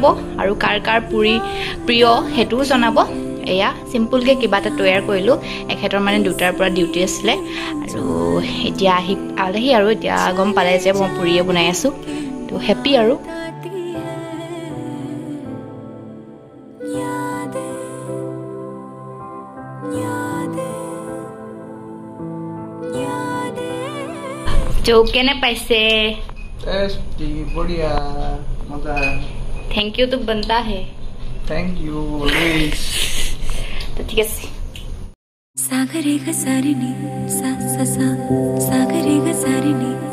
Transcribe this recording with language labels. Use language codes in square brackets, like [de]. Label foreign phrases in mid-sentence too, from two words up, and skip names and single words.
[as] আৰু কাৰ পুৰি প্ৰিয় সেইটোও জনাব এয়া চিম্পুলকৈ কিবা এটা তৈয়াৰ কৰিলোঁ এখেতৰ মানে 2টাৰ পৰা ডিউটি আছিলে আৰু এতিয়া আলহী আৰু এতিয়া গম পালে যে মই পুৰিয়ে বনাই আছোঁ তো হেপ্পী আৰু তো কেনে পাইছে [hi] टेस्टी बढ़िया मजा [en] thank you [hi] तो बनता है [en] thank you always [hi] तो ठीक है सागरे ग सारिणी सा सा सा सागरे ग सारिणी